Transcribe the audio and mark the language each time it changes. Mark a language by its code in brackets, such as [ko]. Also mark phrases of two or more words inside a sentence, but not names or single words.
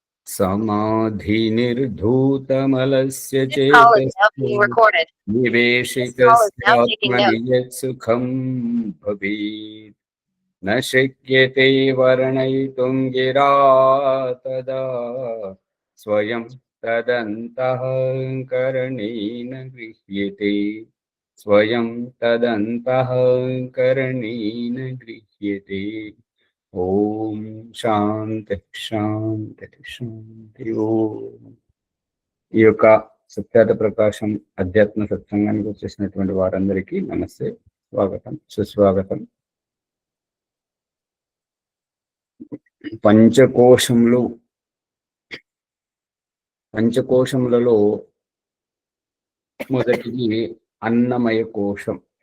[sa] समाधिनिर्धूतमलस्य [en] This call is now [sa] चेतस्य [en] being recorded. This call is now taking [sa] निवेशितस्यात्मनि [en] notes. [sa] यत्सुखं भवेत् न शक्यते वर्णयितुं गिरा तदा स्वयं तदन्तःकरणेन गृह्यते स्वयं तदन्तःकरणेन गृह्यते। ఓం శాంతి శాంతి శాంతి. ఓం. [te] ఈ యొక్క సత్యాత ప్రకాశం అధ్యాత్మ సత్సంగానికి వచ్చేసినటువంటి వారందరికీ నమస్తే, స్వాగతం, సుస్వాగతం. పంచకోశములలో మొదటిది అన్నమయ కోశం.